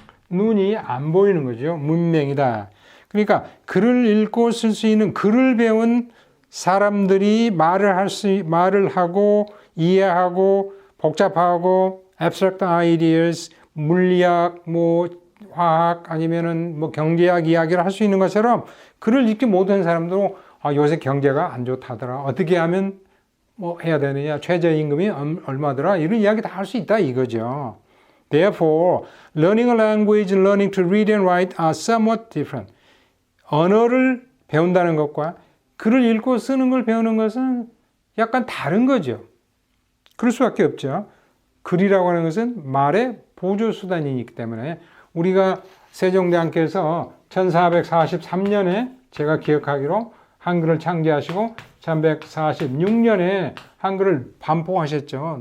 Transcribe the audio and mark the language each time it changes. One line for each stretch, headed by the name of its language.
Korean: 눈이 안 보이는 거죠. 문맹이다. 그러니까 글을 읽고 쓸 수 있는, 글을 배운 사람들이 말을 하고 이해하고 복잡하고
English: abstract ideas,
Korean: 물리학, 화학 아니면은 경제학 이야기를 할 수 있는 것처럼 글을 읽지 못한 사람도 요새 경제가 안 좋다더라. 어떻게 하면 해야 되느냐. 최저임금이 얼마더라. 이런 이야기 다 할 수 있다 이거죠.
English: Therefore, learning a language and learning to read and write are somewhat different.
Korean: 언어를 배운다는 것과 글을 읽고 쓰는 걸 배우는 것은 약간 다른 거죠. 그럴 수밖에 없죠. 글이라고 하는 것은 말의 보조수단이기 때문에 우리가 세종대왕께서 1443년에 제가 기억하기로 한글을 창제하시고 1146년에 한글을 반포하셨죠.